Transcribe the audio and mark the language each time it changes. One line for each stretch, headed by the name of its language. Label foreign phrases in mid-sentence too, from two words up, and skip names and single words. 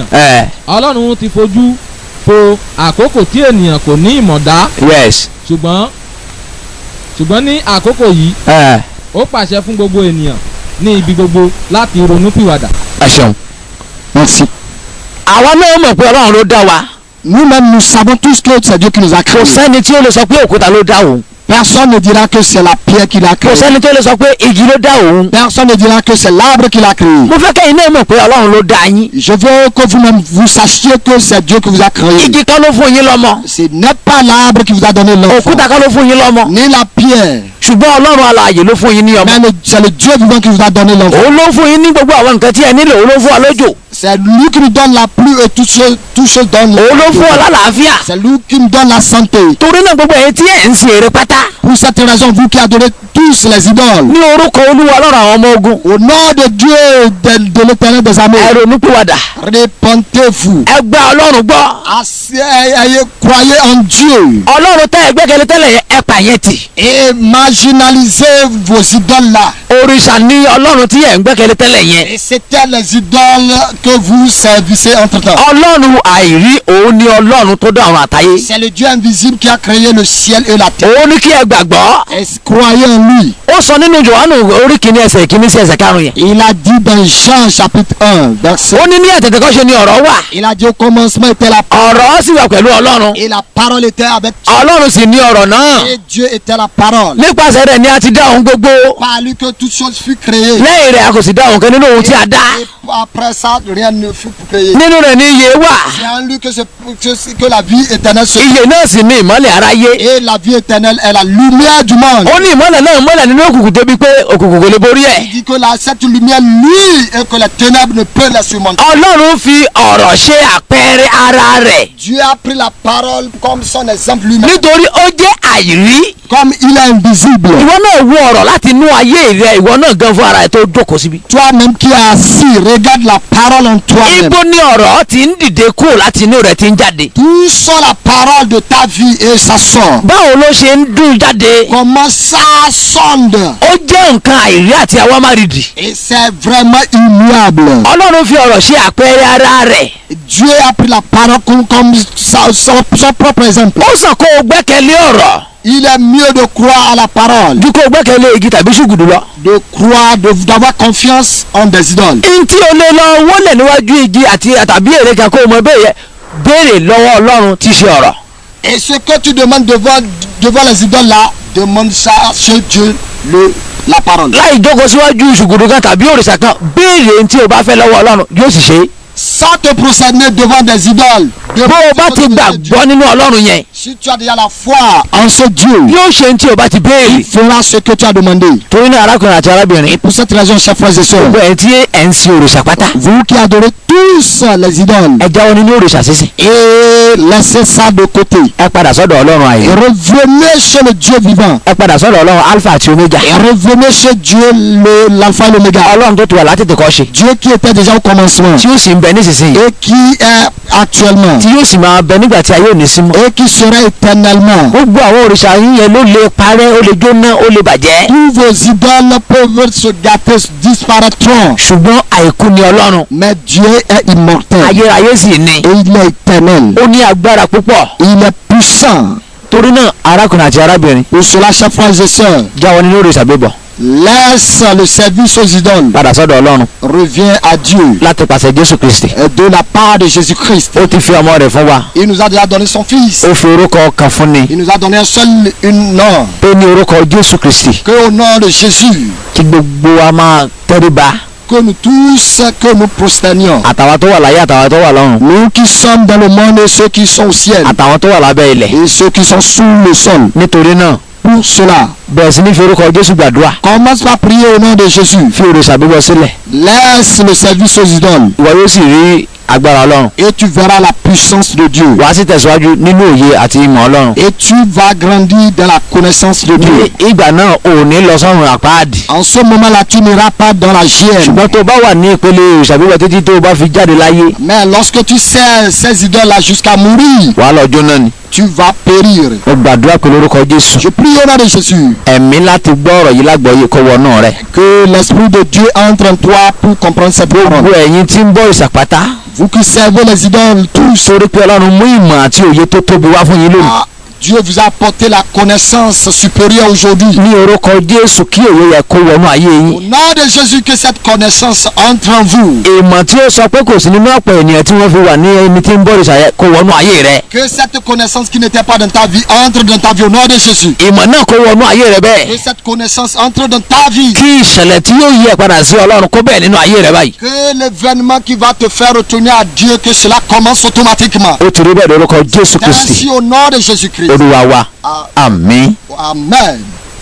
Yoruba: Ọlọ́run ti fojú po àkókò tí ènìyàn kò ní ìmọ̀ dá. yes. ṣùgbọ́n ní àkókò yìí ó pàṣẹ fún gbogbo ènìyàn ní ibi gbogbo láti ronúpìwàdà. ẹ ṣeun. Merci. àwa náà mọ̀ pé Ọlọ́run ló dá wa.
French: Nous-mêmes nous savons tous que c'est Dieu qui nous a créés.
Yoruba: kò sẹ́ni tí ó lè sọ pé òkúta ló dá òun.
French: Personne ne dira que c'est la pierre qui l'a créé.
Yoruba: kò sẹ́ni tí ó lè sọ pé igi ló dá òun.
French: Personne ne dira que c'est l'arbre qui l'a créé.
Yoruba: mo fẹ́ kẹ́yìn náà mọ̀ pé Ọlọ́run ló dá yín.
French: Je veux que vous-même vous sachiez que c'est Dieu qui vous a créé.
Yoruba: igi kan ló fún yín lọ́mọ.
French: Ce n'est pas l'arbre qui vous a donné l'enfant.
Yoruba: òkúta kan ló fún yín lọ́mọ.
French: Ni la pierre.
Yoruba: ṣùgbọ́n Ọlọ́run alààyè ló fún yín ní ọmọ.
French: Mais c'est le Dieu vivant qui vous a donné l'enfant.
Yoruba: òun ló fún yín ní gbogbo àwọn nǹkan tí ẹ nílò. òun ló fún wa lójò.
French: C'est lui qui nous donne la pluie et tout ce donne.
Yoruba: òun ló fún wa lálàáfíà.
French: C'est lui qui nous donne la santé.
Yoruba: torí náà gbogbo ẹ̀yin tí ẹ̀ ń sin ère pátá.
French: Pour cette raison, vous qui adorez tous les idoles.
Yoruba: ní orúkọ Olúwa Ọlọ́run àwọn ọmọ ogun.
French: Au nom de Dieu de l'Éternel des armées.
Yoruba: ẹ ronúpìwàdà.
French: Repentez-vous.
Yoruba: ẹ gba Ọlọ́run gbọ́.
French: Croyez en Dieu.
Yoruba: Ọlọ́run tẹ́ ẹ gbẹ́kẹ̀lé tẹ́lẹ̀ yẹn ẹ pààyàn tì.
French: Et marginalisez vos idoles là.
Yoruba: òrìṣà ni Ọlọ́run tí ẹ ń gbẹ́kẹ̀lé tẹ́lẹ̀ yẹn.
French: Et c'était les idoles que vous servissez entre temps.
Yoruba: Ọlọ́run àìrí òun ni Ọlọ́run tó dá àwọn àtayé.
French: C'est le Dieu invisible qui a créé le ciel et la terre.
Yoruba: òun ni kí ẹ gbàgbọ́.
French: Et croyez en lui.
Yoruba: ó sọ nínú Jòhánù orí kìíní ẹsẹ̀ kìíní sí ẹsẹ̀ karùn-ún yẹn.
French: Il a dit dans Jean chapitre 1 verset.
Yoruba: ó ní àtètèkọ́ṣe ni ọ̀rọ̀ wà.
French: Il a dit au commencement était la parole.
Yoruba: ọ̀rọ̀ sì wà pẹ̀lú Ọlọ́run.
French: Et la parole était avec Dieu.
Yoruba: Ọlọ́run sì ní ọ̀rọ̀ náà.
French: Et Dieu était la parole.
Yoruba: nípasẹ̀ rẹ̀ ni a ti dá ohun gbogbo.
French: Par lui que toute chose fut créée.
Yoruba: lẹ́yìn rẹ̀ a kò sì dá ohun kan nínú ohun tí a dá.
French: Et après ça rien ne fut créé.
Yoruba: nínú rẹ̀ ni ìyè wà.
French: C'est en lui que la vie éternelle se.
Yoruba: ìyè náà sì ní ìmọ́lẹ̀ aráyé.
French: Et la vie éternelle est la lumière du monde.
Yoruba: ó ní ìmọ́lẹ̀ náà mọ́lẹ̀ nínú òkùnkùn débi pé òkùnkùn kò lè borí ẹ̀.
French: Il dit que cette lumière luit et que les ténèbres ne peuvent la surmonter.
Yoruba: Ọlọ́run fi ọ̀rọ̀ ṣe àpẹẹrẹ ara rẹ̀.
French: Dieu a pris la parole comme son exemple lui-même.
Yoruba: nítorí ó jẹ́ àìrí.
French: Comme il est invisible.
Yoruba: ìwọ náà wo ọ̀rọ̀ láti inú ayé rẹ ìwọ náà gan fún ara ẹ̀ tó jókòó síbi.
French: Toi-même qui es assis, regarde la parole en toi-même.
Yoruba: ibo ni ọ̀rọ̀ ti ń dìde kúrò láti inú rẹ̀ ti ń jáde.
French: D'où sort la parole de ta vie et ça sort.
Yoruba: báwo ló ṣe ń dún jáde.
French: Comment ça sonde.
Yoruba: ó jẹ́ nǹkan àìrí àti àwámárìdì.
French: Et c'est vraiment immuable.
Yoruba: Ọlọ́run fi ọ̀rọ̀ ṣe àpẹẹrẹ ara rẹ̀.
French: Dieu a pris la parole comme son propre exemple.
Yoruba: ó sàn kó o gbẹ́kẹ̀lé ọ̀rọ̀.
French: Il est mieux de croire à la parole.
Yoruba: ju kó o gbẹ́kẹ̀lé igi tàbí ṣùgùdù lọ.
French: De croire, d'avoir confiance en des idoles.
Yoruba: ntí o lè lọ wọlé níwájú igi àti tàbí ère kan kó o mọ bẹ́ẹ̀ yẹ béèrè lọ́wọ́ ọlọ́run tí í ṣe ọ̀rọ̀.
French: Et ce que tu demandes devant les idoles là, demande ça chez Dieu, la parole.
Yoruba: láì jókòó síwájú ṣùgùdù kan tàbí òrìṣà kan béèrè tí o bá fẹ́ lọ́wọ́ ọlọ́run yóò sì ṣe é.
French: Sans te prosterner devant des idoles.
Yoruba: bó o bá ti gbàgbọ́ nínú ọlọ́run yẹn.
French: Si tu as déjà la foi en ce Dieu,
Yoruba: yóò ṣe tí o bá ti béèrè.
French: il fera ce que tu as demandé.
Yoruba: torí náà arákùnrin àti arábìnrin.
French: Et pour cette raison, chers frères et sœurs,
Yoruba: gbogbo ẹ̀ tí ẹ̀ ń sin òrìṣà pátá.
French: vous qui adorez tous les idoles,
Yoruba: ẹ jáwọ́ nínú òrìṣà sísìn.
French: et laissez ça de côté.
Yoruba: ẹ padà sọ́dọ̀ ọlọ́run
French: Et
Yoruba: àyè.
French: revenez chez le Dieu vivant.
Yoruba: ẹ padà sọ́dọ̀ ọlọ́run alpha àti omega.
French: Et revenez chez Dieu, l'alpha et l'oméga.
Yoruba: ọlọ́run tó ti wà látètè kọ́ ṣe.
French: Dieu qui était déjà au commencement
Yoruba: tí ó sì ń bẹ nísinsìnyí.
French: et qui est actuellement
Yoruba: tí yóò sì máa bẹ nígbà tí ayé ò ní sí mọ́.
French: et qui sera éternellement.
Yoruba: gbogbo àwọn òrìṣà yín yẹn ló lè parẹ́ ó lè jóná ó lè bàjẹ́.
French: Tous vos idoles peuvent se gâter, disparaîtront.
Yoruba: ṣùgbọ́n àìkú ni ọlọ́run.
French: Mais Dieu est immortel
Yoruba: ayérayé sì ni.
French: et il est éternel.
Yoruba: ó ní agbára púpọ̀.
French: Il est puissant.
Yoruba: torí náà arákùnrin àti arábìnrin.
French: Pour cela, chers frères et sœurs,
Yoruba: jáwọ́ nínú òrìṣà bíbọ̀.
French: laisse le service aux idoles.
Yoruba: padà sọ́dọ̀ ọlọ́run.
French: Reviens à Dieu.
Yoruba: láti pàṣẹ jésù kristi.
French: Et de la part de Jésus-Christ.
Yoruba: ó ti fi ọmọ rẹ̀ fún wa.
French: Il nous a déjà donné son Fils.
Yoruba: ó fi orúkọ kan fún ni.
French: Il nous a donné un seul nom.
Yoruba: ó ní orúkọ jésù kristi.
French: Que au nom de Jésus,
Yoruba: kí gbogbo wa máa tẹríba.
French: que nous tous, que nous prosternions.
Yoruba: àtàwọn tó wà láyé àtàwọn tó wà lọ́run.
French: Nous qui sommes dans le monde et ceux qui sont au ciel.
Yoruba: àtàwọn tó wà lábẹ́ ilẹ̀.
French: Et ceux qui sont sous le sol.
Yoruba: nítorí náà
French: Pour cela,
Yoruba: bẹ̀rẹ̀ sí ní fi orúkọ jésù gbàdúrà.
French: commence par prier au nom de Jésus.
Yoruba: fi òrìṣà bíbọ̀ sílẹ̀.
French: Laisse le service aux idoles.
Yoruba: ìwọ yóò sì rí agbára ọlọ́run.
French: Et tu verras la puissance de Dieu.
Yoruba: wàá sì tẹ̀síwájú nínú òye àti ìmọ̀ ọlọ́run.
French: Et tu vas grandir dans la connaissance de Dieu.
Yoruba: ní ìgbà náà ò ní lọ sọ́run àpáàdì.
French: En ce moment-là, tu n'iras pas dans la gienne.
Yoruba: ṣùgbọ́n tó bá wà ní ìpele òrìṣà bíbọ̀ títí tó o bá fi jáde láyé.
French: Mais lorsque tu sers ces idoles-là jusqu'à mourir,
Yoruba: wàá lọ jóná ni.
French: tu vas périr.
Yoruba: mo gbàdúrà pé lórúkọ jésù.
French: Je prie au nom de Jésus
Yoruba: ẹ̀mí láti gbọ́ ọ̀rọ̀ yìí lágbọ̀ọ́yé kó wọnú rẹ̀.
French: que l'Esprit de Dieu entre en toi pour comprendre cette
Yoruba: gbogbo
French: parole.
Yoruba: ẹ̀yin tí ń bọ òrìṣà pátá.
French: Vous qui servez les idoles tous,
Yoruba: sórí pé ọlọ́run mú ìmọ̀ àti òye tó tóbi wá fún yín lónìí.
French: Dieu vous a apporté la connaissance supérieure aujourd'hui.
Yoruba: ní orúkọ jésù kí òye yẹ kó wọnú ayé
French: Au
Yoruba: yín.
French: nom de Jésus, que cette connaissance entre en vous.
Yoruba: ìmọ̀ tí ó sọ pé kò sí nínú ọ̀pọ̀ ènìyàn tí wọ́n fi wà ní ẹni tí ń bọ òrìṣà yẹ kó wọnú ayé rẹ̀.
French: Que cette connaissance qui n'était pas dans ta vie entre dans ta vie au nom de Jésus.
Yoruba: ìmọ̀ náà kó wọnú ayé rẹ̀
French: Que
Yoruba: bẹ́ẹ̀.
French: cette connaissance entre dans ta vie.
Yoruba: kí ìṣẹ̀lẹ̀ tí yóò yí ẹ padà sí ọlọ́run kó bẹ́ẹ̀ nínú ayé rẹ̀ báyìí.
French: Que l'événement qui va te faire retourner à Dieu, que cela commence automatiquement.
Yoruba: ó ti rí bẹ́ẹ̀ lórúkọ jésù kristi
French: Ainsi au nom de Jésus-Christ.
Yoruba: olúwa wa àmín.
French: Amen.